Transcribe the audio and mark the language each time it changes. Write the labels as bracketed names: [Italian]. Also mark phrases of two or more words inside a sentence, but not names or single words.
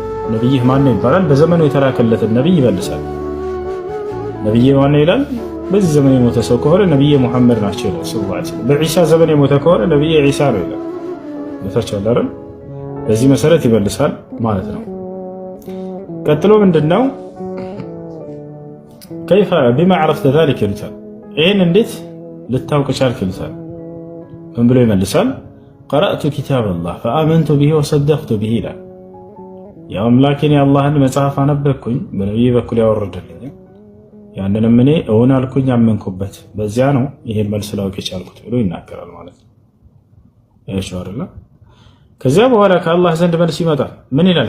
[Amharic] ነቢይህ ማን ነው ይባላል። በዘመኑ የተላከለትን ነቢይ ይመልሳል። ነቢይ ማን ነው ይላል። በዚህ ዘመን የሞተ ሰው ከሆነ ነቢይ ሙሐመድ ናቸው ይላል [Arabic] صلى الله عليه وسلم። [Amharic] በዒሳ ዘመን የሞተ ከሆነ ነቢይ ዒሳ ነው ይላል። ይታቻል አይደል? በዚህ መሰረት ይመልሳል ማለት ነው። ቀጥሎ ምንድነው? [Arabic] كيف بما عرفت ذلك [Amharic] ይሉታል። ይሄን እንዴት ልታውቅ ቻልክ ይሉታል። ምን ብሎ ይመልሳል? [Arabic] قرأت كتاب الله فآمنت به وصدقت به [Amharic] ይላል። ያው አምላኬን የአላህን መጽሐፍ አነበብኩኝ በነቢይ በኩል ያወረደልኝ ያንንም እኔ እውን አልኩኝ አመንኩበት፣ በዚያ ነው ይሄን መልስ ላውቅ የቻልኩት ብሎ ይናገራል ማለት ነው። እሺ አይደል? ከዚያ በኋላ ከአላህ ዘንድ መልስ ይመጣል። ምን ይላል?